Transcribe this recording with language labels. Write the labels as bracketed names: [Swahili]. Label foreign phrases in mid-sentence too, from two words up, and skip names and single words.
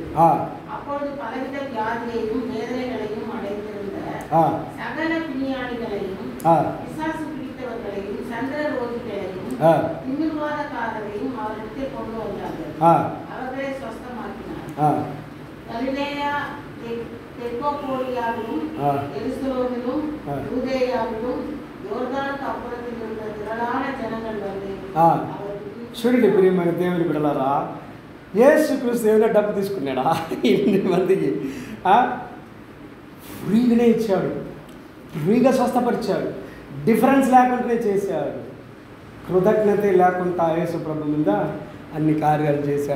[Tamil] அப்பொழுது பலவித வியாதியையும் வேதனைகளையும் அடைந்திருந்த சகல பிணியாளிகளையும் பிசாசு பிடித்தவர்களையும் சந்திர ரோகிகளையும் திமிர்வாதக்காரரையும் அவரிடத்தில் கொண்டு வந்தார்கள். அவர்களை சொஸ்தமாக்கினார். கலிலேயா தெற்கோலியாவிலும் எருசலேமிலும் யூதேயாவிலும் யோர்தானுக்கு அப்புறத்தில் இருந்த திரளான ஜனங்கள் வந்து [Telugu] చూడండి ప్రియమైన దేవుని బిడ్డలారా, యేసుక్రీస్తు ఏమైనా డబ్బు తీసుకున్నాడా? 8 మందికి ఫ్రీగానే ఇచ్చాడు, ఫ్రీగా స్వస్థపరిచాడు, డిఫరెన్స్ లేకుండానే చేశాడు. కృతజ్ఞత లేకుండా యేసు ప్రభు మీద అన్ని కార్యాలు చేశాడు.